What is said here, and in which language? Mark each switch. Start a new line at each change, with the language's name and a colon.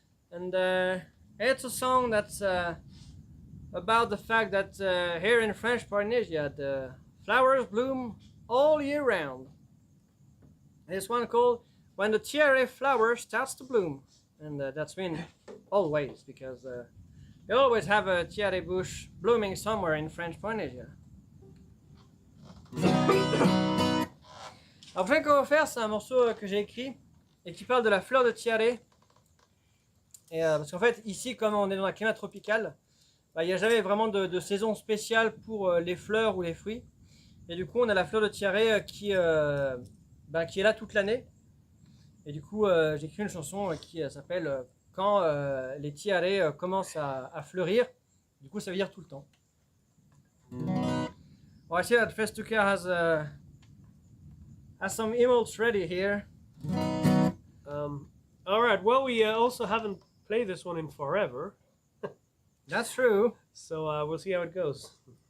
English: And it's a song that's about the fact that here in French Polynesia the flowers bloom all year round. There's one called When the Tiare Flower Starts to Bloom. And that's mean always, because you always have a tiare bush blooming somewhere in French Polynesia.
French: Alors, ce qu'on va faire, c'est un morceau que j'ai écrit et qui parle de la fleur de tiare. Et, parce qu'en fait, ici, comme on est dans un climat tropical, il n'y a jamais vraiment de saison spéciale pour les fleurs ou les fruits. Et du coup, on a la fleur de tiare qui est là toute l'année. Et du coup, j'ai écrit une chanson qui s'appelle Quand les tiares commencent à fleurir. Du coup, ça veut dire tout le temps.
English: Well, I see that Festuca has some emotes ready here. All right. Well, we also haven't played this one in forever. That's true. So we'll see how it goes.